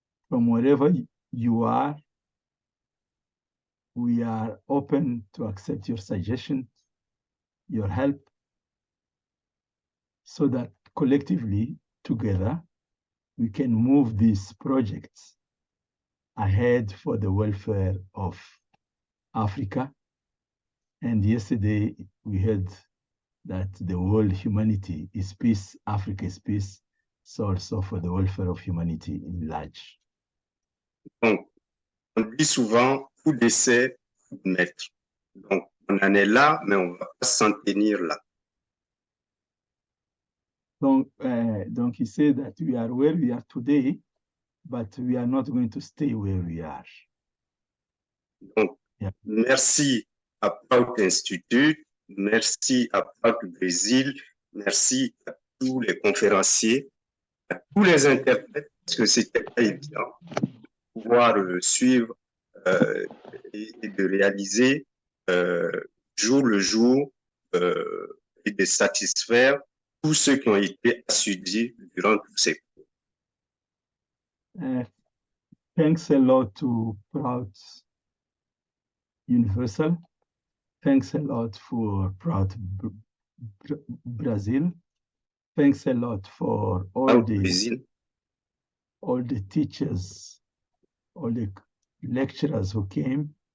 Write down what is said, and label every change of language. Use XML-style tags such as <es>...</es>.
<en>From wherever you are, we are open to accept your suggestions, your help, so that collectively, together, we can move these projects ahead for the welfare of Africa. And yesterday, we heard that the world humanity is peace, Africa is peace, so also for the welfare of humanity in large.</en> <fr>Donc, on dit souvent, tout décès, tout naître. Donc, on en est là, mais on ne va pas s'en tenir là.</fr> <en>Donc, he said that we are where we are today, but we are not going to stay where we are.</en> <fr>Donc, merci à Proud Institute, merci à Proud Brésil, merci à tous les conférenciers, à tous les interprètes, parce que c'était pas évident de pouvoir suivre et de réaliser jour le jour et de satisfaire tous ceux qui ont été assidus durant tous ces cours.</fr> <en>Thanks a lot to Proud Universal. Thanks a lot for Proud Brazil. Thanks a lot for all the teachers, all the lecturers who came.</en>